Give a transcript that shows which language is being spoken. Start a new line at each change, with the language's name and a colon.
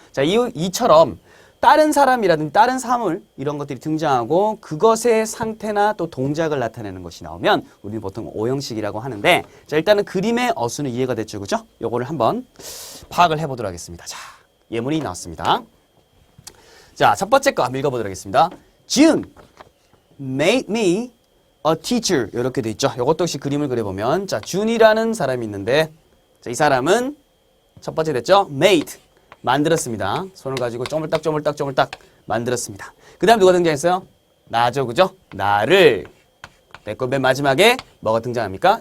Korean: 자, 이처럼 다른 사람이라든지 다른 사물 이런 것들이 등장하고 그것의 상태나 또 동작을 나타내는 것이 나오면 우리는 보통 5형식이라고 하는데 자, 일단은 그림의 어수는 이해가 됐죠, 그죠? 요거를 한번 파악을 해보도록 하겠습니다. 자, 예문이 나왔습니다. 자, 첫 번째 거 한번 읽어보도록 하겠습니다.
English: June made me a teacher
Korean: 이렇게 돼 있죠. 이것도 역시 그림을 그려보면 자, 준이라는 사람이 있는데 자, 이 사람은 첫 번째 됐죠. made 만들었습니다. 손을 가지고 쪼물딱 만들었습니다. 그 다음 누가 등장했어요? 나죠, 그죠? 나를 내꺼 맨 마지막에 뭐가 등장합니까?